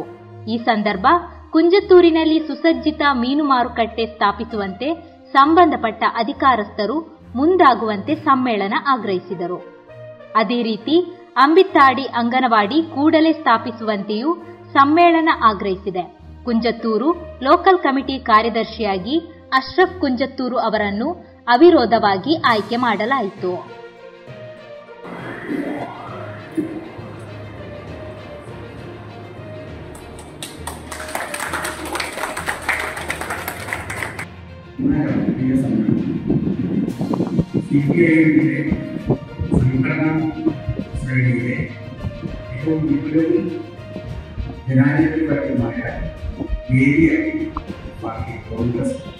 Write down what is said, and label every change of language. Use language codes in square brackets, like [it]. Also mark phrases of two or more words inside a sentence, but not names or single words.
[kn] ಈ ಸಂದರ್ಭ ಕುಂಜತ್ತೂರಿನಲ್ಲಿ ಸುಸಜ್ಜಿತ ಮೀನು ಮಾರುಕಟ್ಟೆ ಸ್ಥಾಪಿಸುವಂತೆ ಸಂಬಂಧಪಟ್ಟ ಅಧಿಕಾರಸ್ಥರು ಮುಂದಾಗುವಂತೆ ಸಮ್ಮೇಳನ ಆಗ್ರಹಿಸಿದರು. ಅದೇ ರೀತಿ ಅಂಬಿತ್ತಾಡಿ ಅಂಗನವಾಡಿ ಕೂಡಲೇ ಸ್ಥಾಪಿಸುವಂತೆಯೂ ಸಮ್ಮೇಳನ ಆಗ್ರಹಿಸಿದೆ. ಕುಂಜತ್ತೂರು ಲೋಕಲ್ ಕಮಿಟಿ ಕಾರ್ಯದರ್ಶಿಯಾಗಿ ಅಶ್ರಫ್ ಕುಂಜತ್ತೂರು ಅವರನ್ನು ಅವಿರೋಧವಾಗಿ ಆಯ್ಕೆ ಮಾಡಲಾಯಿತು. [ml] സിപിഐഎമ്മിന്റെ സംഘടനാ ശ്രേണിയിലെ ഏറ്റവും വിപുലവും ജനാധിപത്യപരവുമായ ഏരിയ പാർട്ടി കോൺഗ്രസ്.